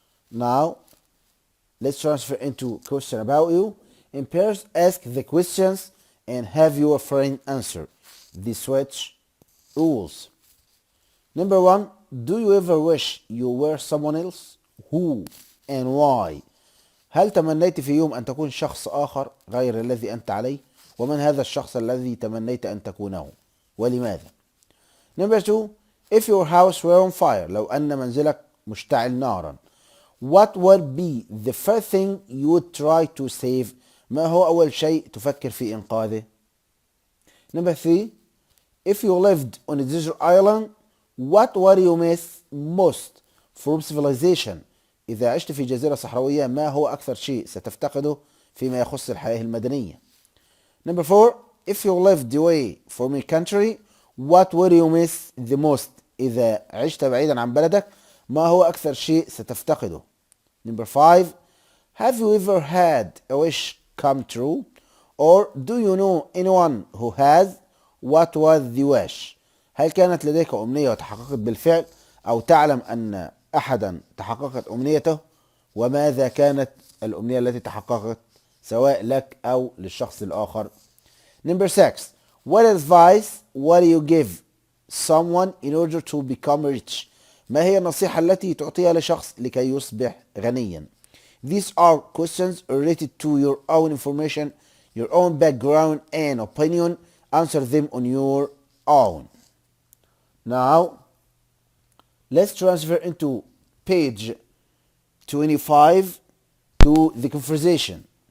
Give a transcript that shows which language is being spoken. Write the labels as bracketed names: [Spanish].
[English] Now, let's transfer into question about you. In pairs, ask the questions and have your friend answer. The switch rules. Number 1. Do you ever wish you were someone else? Who and why? [Arabic] هل تمنيت في يوم أن تكون شخص آخر غير الذي أنت عليه؟ ومن هذا الشخص الذي تمنيت أن تكونه؟ ولماذا؟ [English] Number 2. If your house were on fire, [Arabic] لو أن منزلك مشتعل نارا, [English] what would be the first thing you would try to save? [Arabic] ما هو أول شيء تفكر في إنقاذه؟ [English] Number 3. If you lived on a desert island, what would you miss most from civilization? [Arabic] إذا عشت في جزيرة صحراوية ما هو أكثر شيء ستفتقده فيما يخص الحياة المدنية؟ [English] Number 4. If you lived away from your country, what would you miss the most? [Arabic] إذا عشت بعيدا عن بلدك ما هو أكثر شيء ستفتقده؟ [English] Number 5. Have you ever had a wish come true? Or do you know anyone who has? What was the wish? [Arabic] هل كانت لديك أمنية وتحققت بالفعل أو تعلم أن أحدا تحققت أمنيته؟ وماذا كانت الأمنية التي تحققت سواء لك أو للشخص الآخر؟ [English] Number 6. What advice would you give someone in order to become rich? [Arabic] ما هي النصيحة التي تعطيها لشخص لكي يصبح غنيا؟ [English] These are questions related to your own information, your own background and opinion. Answer them on your own. Now, let's transfer into page 25 to the conversation.